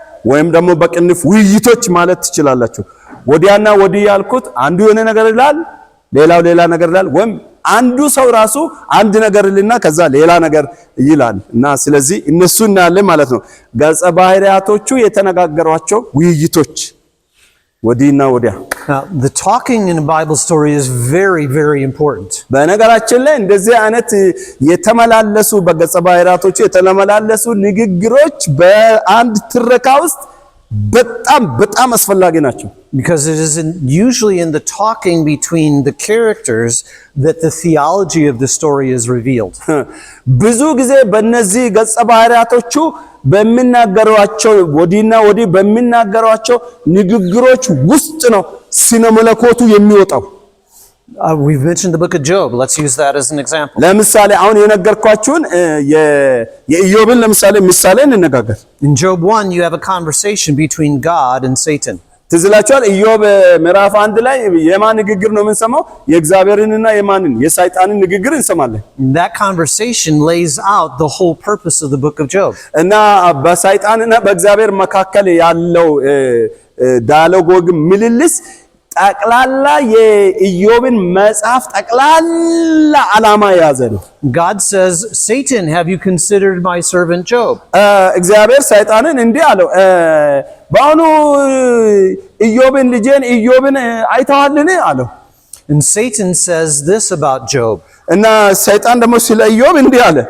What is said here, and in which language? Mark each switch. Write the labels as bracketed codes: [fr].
[am] ወይም ደግሞ በቅንፍ ውይይቶች ማለት ትችላላችሁ ወዲያና ወዲያ ያልኩት አንዱ የሆነ ነገር ይላል ሌላው ሌላ ነገር ይላል ወይም አንዱ ሰው ራሱ አንድ ነገር ይልና ከዛ ሌላ ነገር ይላል እና ስለዚህ እነሱ እናያለን ማለት ነው ገጸ ባህሪያቶቹ የተነጋገሯቸው ውይይቶች ወዲና ወዲያ [en] the talking in a Bible story is very very important [am] በነገራችን ላይ እንደዚህ አይነት የተመላለሱ በገጸ ባህሪያቶቹ የተመላለሱ ንግግሮች በአንድ ትረካ ውስጥ በጣም አስፈላጊ ናቸው [en] because it is usually in the talking between the characters that the theology of the story is revealed [am] ብዙ ጊዜ በእነዚህ ገጸ ባህሪያቶቹ በሚናገሯቸው ወዲና ወዲ በሚናገሯቸው ንግግሮች ውስጥ ነው ስነ መለኮቱ የሚወጣው [en] we've mentioned the book of Job let's use that as an example [am] ለምሳሌ አሁን የነገርኳችሁን የኢዮብን ለምሳሌ ምሳሌ እንነጋገር [en] in Job 1 you have a conversation between God and Satan [am] ትዝላችኋል ኢዮብ ምዕራፍ 1 ላይ የማን ንግግር ነው የምንሰማው የእግዚአብሔርንና የማንን የሰይጣንን ንግግር እንሰማለን [en] that conversation lays out the whole purpose of the book of Job [am] እና በሰይጣንና በእግዚአብሔር መካከል ያለው ዳያሎግ ምልልስ ጠቅላላ የኢዮብን መጽሐፍ ጠቅላላ ዓላማ ያዘ ነው [en] God says Satan have you considered my servant Job [am] እግዚአብሔር ሰይጣንን እንዲህ አለው ባኑ ኢዮብን ልጄን ኢዮብን አይተዋልን አለው [en] and Satan says this about Job [am] እና ሰይጣን ደግሞ ስለ ኢዮብ እንዲህ አለ